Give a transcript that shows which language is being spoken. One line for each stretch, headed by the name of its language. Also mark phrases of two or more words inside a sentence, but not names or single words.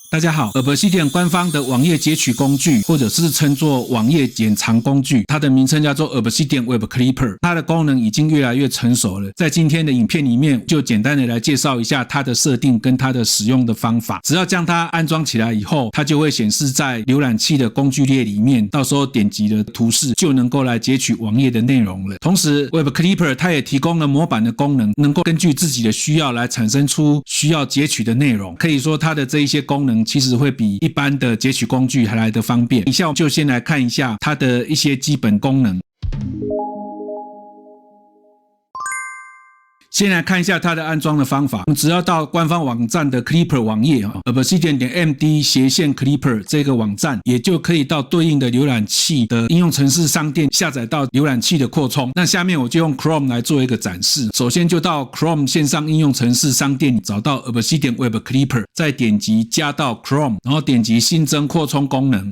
Chinese: 大家好 ，Obsidian 官方的網頁截取工具，或者是稱作網頁剪長工具，它的名稱叫做 Obsidian Web Clipper， 它的功能已經越來越成熟了。在今天的影片裡面，就簡單的來介紹一下它的設定跟它的使用的方法。只要將它安裝起來以後，它就會顯示在瀏覽器的工具列裡面，到時候點擊的圖示就能夠來截取網頁的內容了。同時 ，Web Clipper 它也提供了模板的功能，能夠根據自己的需要来產生出需要截取的內容。可以說它的這一些功能其實會比一般的截取工具還來得方便。以下我们就先來看一下它的一些基本功能。先來看一下它的安裝的方法，我們只要到官方網站的 Clipper 網頁 obsidian.md/Clipper 這個網站，也就可以到對應的瀏覽器的應用程式商店下載到瀏覽器的擴充。那下面我就用 Chrome 來做一個展示。首先就到 Chrome 線上應用程式商店找到 Obsidian Web Clipper，再點擊加到 Chrome， 然後點擊新增擴充功能。